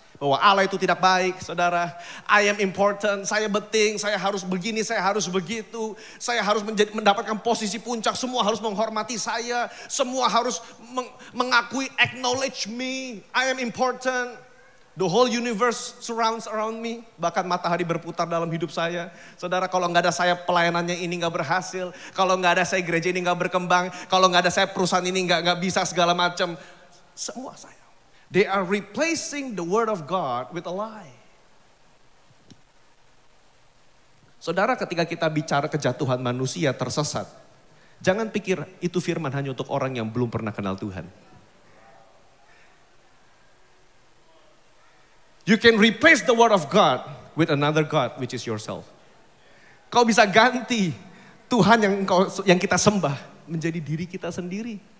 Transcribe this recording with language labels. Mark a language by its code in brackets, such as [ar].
[id] Bahwa Allah itu tidak baik, saudara. [en] I am important, [id] saya penting, saya harus begini, saya harus begitu. Saya harus mendapatkan posisi puncak, semua harus menghormati saya. Semua harus mengakui, [en] acknowledge me, I am important. The whole universe surrounds around me. [id] Bahkan matahari berputar dalam hidup saya. Saudara, kalau nggak ada saya pelayanannya ini nggak berhasil. Kalau nggak ada saya gereja ini nggak berkembang. Kalau nggak ada saya perusahaan ini nggak bisa segala macam. Semua saya. [en] They are replacing the word of God with a lie. [id] Saudara, ketika kita bicara kejatuhan manusia tersesat, jangan pikir itu firman hanya untuk orang yang belum pernah kenal Tuhan. [en] You can replace the word of God with another God, which is yourself. [id] Kau bisa ganti Tuhan yang kita sembah menjadi diri kita sendiri.